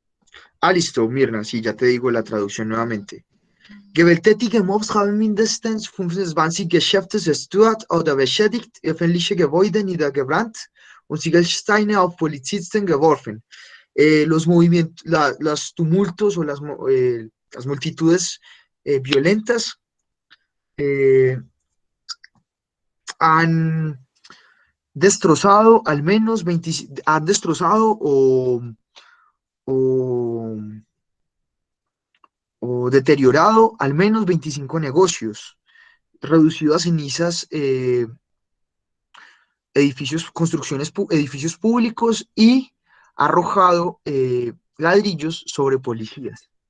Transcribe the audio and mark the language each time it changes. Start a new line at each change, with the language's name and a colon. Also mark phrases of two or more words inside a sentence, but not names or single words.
Spanish: Ah, listo, Mirna, sí, ya te digo la traducción nuevamente.
German: Gewalttätige Mobs haben mindestens 25 Geschäfte zerstört oder beschädigt, öffentliche Gebäude niedergebrannt und Ziegelsteine auf Polizisten geworfen.
Spanish: Los movimientos, los tumultos o las multitudes violentas eh, han destrozado al menos 20, han destrozado o, o deteriorado al menos 25 negocios, reducido a cenizas edificios, edificios públicos y arrojado ladrillos sobre policías.